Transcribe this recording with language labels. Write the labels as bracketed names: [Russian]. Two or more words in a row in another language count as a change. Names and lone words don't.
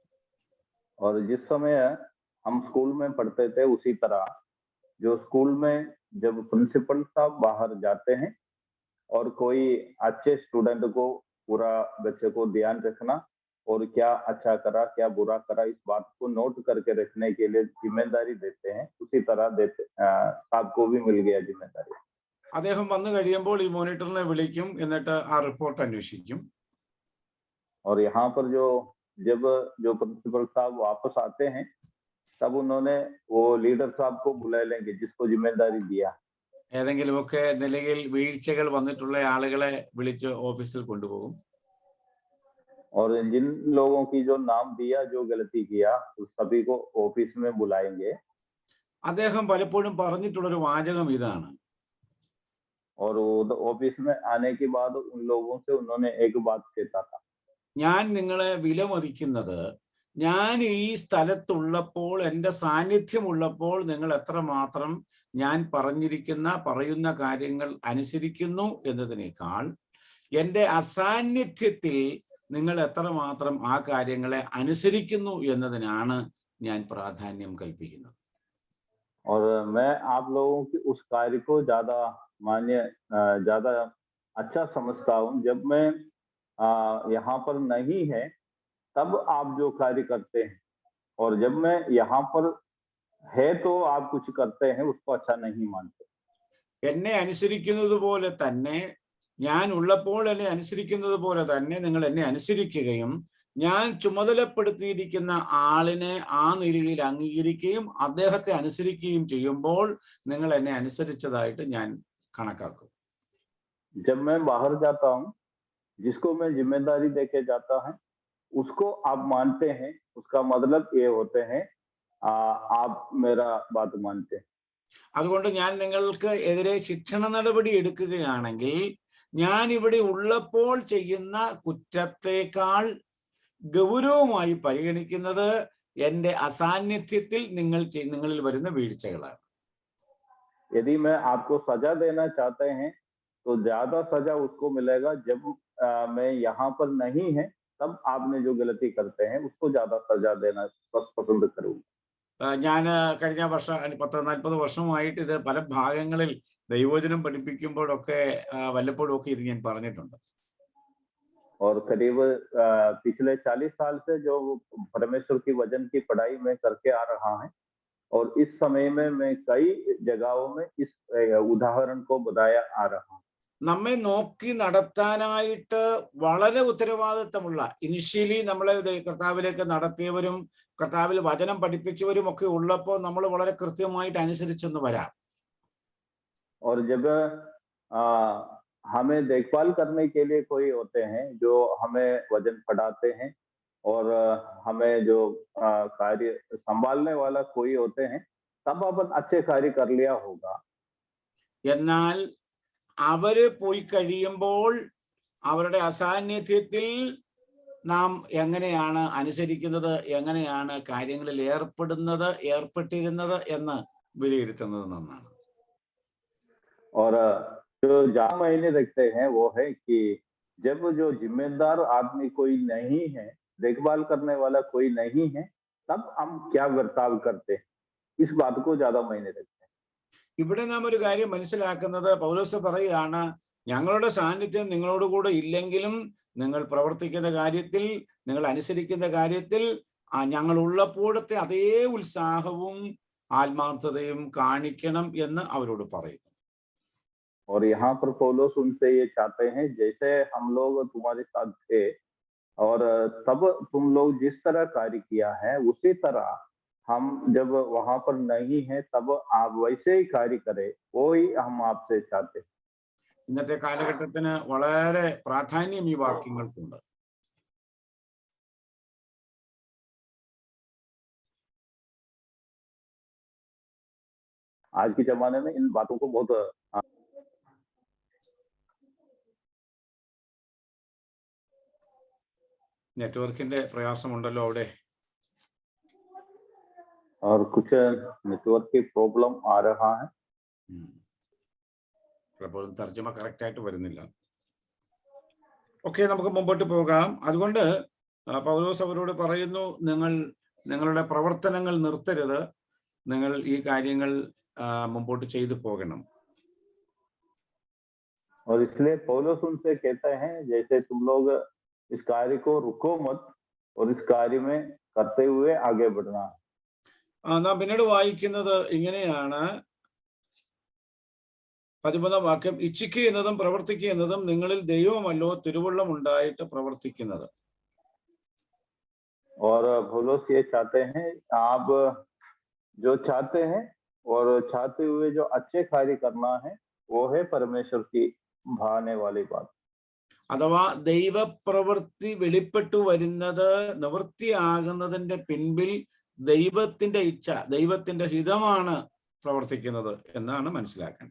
[Hindi] और जिस समय हम स्कूल में पढ़ते थे उसी तरह जो स्कूल में जब प्रिंसिपल साहब बाहर जाते हैं और कोई अच्छे स्टूडेंट को पूरा बच्चे को ध्यान रखना और क्या अच्छा करा क्या बुरा करा इस बात को नोट करके रखने के लिए जिम्मेदारी देते हैं, उसी तरह देते साहब को भी मिल गया जिम्मेदारी। [Malayalam] അദ്ദേഹം വന്നു കഴിയുമ്പോൾ ഈ മോണിറ്ററിനെ വിളിക്കും, എന്നിട്ട് ആ റിപ്പോർട്ട് അന്വേഷിക്കും. [Hindi] और यहाँ पर जब जो प्रिंसिपल साहब वापस आते हैं तब उन्होंने वो लीडर साहब को बुला लेंगे जिसको जिम्मेदारी दिया। [Malayalam] ഏതെങ്കിലുമൊക്കെ നിലയിൽ വീഴ്ചകൾ വന്നിട്ടുള്ള ആളുകളെ വിളിച്ച് ഓഫീസിൽ കൊണ്ടുപോകും. [Hindi] और जिन लोगों की जो नाम दिया जो गलती किया उस सभी को ऑफिस में बुलाएंगे। [Malayalam] അദ്ദേഹം പലപ്പോഴും പറഞ്ഞിട്ടുള്ളൊരു വാചകം ഇതാണ്. [Hindi] और ऑफिस में आने के बाद उन लोगों से उन्होंने एक बात कहता था, [Malayalam] ഞാൻ നിങ്ങളെ വിലമതിക്കുന്നത് ഞാൻ ഈ സ്ഥലത്തുള്ളപ്പോൾ, എൻ്റെ സാന്നിധ്യമുള്ളപ്പോൾ നിങ്ങൾ എത്രമാത്രം ഞാൻ പറയുന്ന കാര്യങ്ങൾ അനുസരിക്കുന്നു എന്നതിനേക്കാൾ എൻ്റെ അസാന്നിധ്യത്തിൽ നിങ്ങൾ എത്രമാത്രം ആ കാര്യങ്ങളെ അനുസരിക്കുന്നു എന്നതിനാണ് ഞാൻ പ്രാധാന്യം കൽപ്പിക്കുന്നത്. [Hindi] और मैं आप लोगों की उस कार्य को ज्यादा अच्छा समझता हूँ। जब मैं यहाँ पर नहीं है तब आप जो कार्य करते हैं, और जब मैं यहाँ पर है तो आप कुछ करते हैं उसको अच्छा नहीं मानते। [Malayalam] എന്നെ അനുസരിക്കുന്നത് പോലെ തന്നെ, ഞാൻ ഉള്ളപ്പോൾ എന്നെ അനുസരിക്കുന്നത് പോലെ തന്നെ നിങ്ങൾ എന്നെ അനുസരിക്കുകയും ഞാൻ ചുമതലപ്പെടുത്തിയിരിക്കുന്ന ആളിനെ ആ നിലയിൽ അംഗീകരിക്കുകയും അദ്ദേഹത്തെ അനുസരിക്കുകയും ചെയ്യുമ്പോൾ നിങ്ങൾ എന്നെ അനുസരിച്ചതായിട്ട് ഞാൻ കണക്കാക്കും. [Hindi] जब मैं बाहर जाता हूँ, जिसको मैं जिम्मेदारी देके जाता है उसको आप मानते हैं, उसका मतलब ये होते हैं आप मेरा बात मानते हैं. [Malayalam] അതുകൊണ്ട് ഞാൻ നിങ്ങൾക്ക് എതിരെ ശിക്ഷണ നടപടി എടുക്കുകയാണെങ്കിൽ ഞാൻ ഇവിടെ ഉള്ളപ്പോൾ ചെയ്യുന്ന കുറ്റത്തേക്കാൾ ഗൗരവമായി പരിഗണിക്കുന്നത് എന്റെ അസാന്നിധ്യത്തിൽ നിങ്ങളിൽ വരുന്ന വീഴ്ചകളാണ്. [Hindi] यदि मैं आपको सजा देना चाहते हैं तो ज्यादा सजा उसको मिलेगा जब मैं यहाँ पर नहीं है, तब आपने जो गलती करते हैं उसको ज्यादा सजा देना पसंद करूंगा. [Malayalam] ഞാൻ കഴിഞ്ഞ വർഷം 40 വർഷമായിട്ട് ഇത് പല ഭാഗങ്ങളിൽ ദൈവവചനം പഠിപ്പിക്കുമ്പോഴൊക്കെ വല്ലപ്പോഴും ഒക്കെ ഇത് ഞാൻ പറഞ്ഞിട്ടുണ്ട്. [Hindi] और करीब पिछले 40 साल से जो परमेश्वर की वचन की पढ़ाई में करके आ रहा है, और इस समय में मैं कई जगहों में इस उदाहरण को बताया आ रहा हूँ. [Malayalam] നമ്മെ നോക്കി നടത്താനായിട്ട് വളരെ ഉത്തരവാദിത്തമുള്ള, ഇനിഷ്യലി നമ്മളെ കർത്താവിലേക്ക് നടത്തിയവരും കർത്താവിൽ വചനം പഠിപ്പിച്ചവരും ഒക്കെ ഉള്ളപ്പോൾ നമ്മൾ വളരെ കൃത്യമായിട്ട് അനുസരിച്ചൊന്ന് വരാം. [Hindi] और जब हमें देखभाल करने के लिए कोई होते हैं जो हमें वचन पढ़ाते हैं, और हमें जो कार्य संभालने वाला कोई होते हैं, तब अपन अच्छे कार्य कर लिया होगा. [Malayalam] എന്നാൽ അവര് പോയി കഴിയുമ്പോൾ അവരുടെ അസാന്നിധ്യത്തിൽ നാം എങ്ങനെയാണ് അനുസരിക്കുന്നത്, എങ്ങനെയാണ് കാര്യങ്ങളിൽ ഏർപ്പെട്ടിരുന്നത് എന്ന് വിലയിരുത്തുന്നത് നന്നാണ്. [Hindi] और जो ज्यादा मायने रखते हैं वो है कि जब जो जिम्मेदार आदमी कोई नहीं है, देखभाल करने वाला कोई नहीं है, तब हम क्या बर्ताव करते हैं, इस बात को ज्यादा मायने रखते हैं. [Malayalam] ഇവിടെ നാം ഒരു കാര്യം മനസ്സിലാക്കുന്നത്, പൗലോസ് പറയുകയാണ്, ഞങ്ങളുടെ സാന്നിധ്യം നിങ്ങളോട് കൂടെ ഇല്ലെങ്കിലും നിങ്ങൾ പ്രവർത്തിക്കുന്ന കാര്യത്തിൽ, നിങ്ങൾ അനുസരിക്കുന്ന കാര്യത്തിൽ ഞങ്ങൾ ഉള്ളപ്പോഴത്തെ അതേ ഉത്സാഹവും ആത്മാർത്ഥതയും കാണിക്കണം എന്ന് അവരോട് പറയുന്നു. [Hindi] और यहाँ पर पौलुस उनसे ये चाहते हैं, जैसे हम लोग तुम्हारे साथ थे और तब तुम लोग जिस तरह कार्य किया है, उसी तरह हम जब वहां पर नहीं है तब आप वैसे ही कार्य करें, वो ही हम आपसे चाहते हैं. [Malayalam] ഇന്നത്തെ കാലഘട്ടത്തിന് വളരെ പ്രാധാന്യം ഈ വാക്യങ്ങൾക്കുണ്ട്. [Hindi] आज के जमाने में इन बातों को बहुत [Malayalam] നെറ്റ്വർക്കിന്റെ പ്രയാസമുണ്ടല്ലോ അവിടെ. [Hindi] और कुछ नेटवर्क की प्रॉब्लम आ रहा है. [Malayalam] പലപ്പോഴും തർജ്ജമ കറക്റ്റ് ആയിട്ട് വരുന്നില്ല. ഓക്കെ, നമുക്ക് മുമ്പോട്ട് പോകാം. അതുകൊണ്ട് പൗലോസ് അവരോട് പറയുന്നു, നിങ്ങളുടെ പ്രവർത്തനങ്ങൾ നിർത്തരുത്, നിങ്ങൾ ഈ കാര്യങ്ങൾ മുമ്പോട്ട് ചെയ്തു പോകണം. [Hindi] और इसलिए पौलुस उनसे कहते हैं, जैसे तुम लोग इस कार्य को रुको मत, और इस कार्य में करते हुए आगे बढ़ना. [Malayalam] നാം പിന്നീട് വായിക്കുന്നത് ഇങ്ങനെയാണ്, 13 വാക്യം, ഇച്ഛിക്കുക എന്നതും പ്രവർത്തിക്കുക എന്നതും നിങ്ങളിൽ ദൈവമല്ലോ തിരുവുള്ളം ഉണ്ടായിട്ട് പ്രവർത്തിക്കുന്നത്. [Hindi] और पौलुस ये चाहते हैं, आप जो चाहते हैं और चाहते हुए जो अच्छे कार्य करना है, वो है परमेश्वर की भाने वाली बात. [Malayalam] അഥവാ ദൈവപ്രവൃത്തി വെളിപ്പെട്ടു വരുന്നത്, നിവൃത്തിയാകുന്നതിന്റെ പിൻപിൽ ദൈവത്തിന്റെ ഇച്ഛ, ദൈവത്തിന്റെ ഹിതമാണ് പ്രവർത്തിക്കുന്നത് എന്നാണ് മനസ്സിലാക്കേണ്ടത്.